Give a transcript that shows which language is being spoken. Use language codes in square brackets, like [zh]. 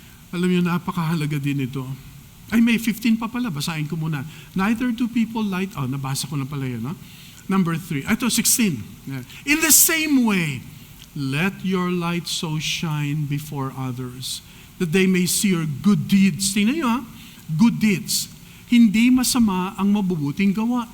[tl] Alam niyo, napakahalaga din ito. Ay, may 15 pa pala. Basahin ko muna. [en] Neither do people light... [tl] nabasa ko na pala yun. Number 3. Ito, 16. [en] In the same way, let your light so shine before others that they may see your good deeds. [tl] Tingnan niyo, good deeds. Hindi masama ang mabubuting gawa.